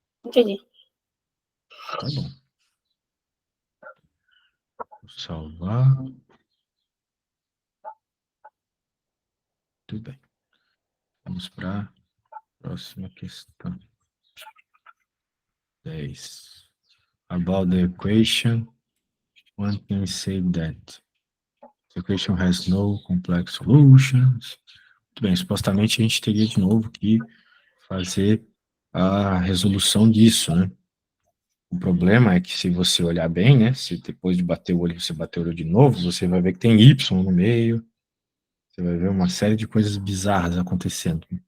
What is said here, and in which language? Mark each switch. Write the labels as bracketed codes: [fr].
[pt] Entendi. Tá bom. Vou salvar. Tudo bem. Vamos para a próxima questão. 10. [en] About the equation, one can say that the equation has no complex solutions. [pt] Muito bem, supostamente a gente teria de novo que fazer a resolução disso, né? O problema é que se você olhar bem, né? Se depois de bater o olho você bater o olho de novo, você vai ver que tem Y no meio, você vai ver uma série de coisas bizarras acontecendo.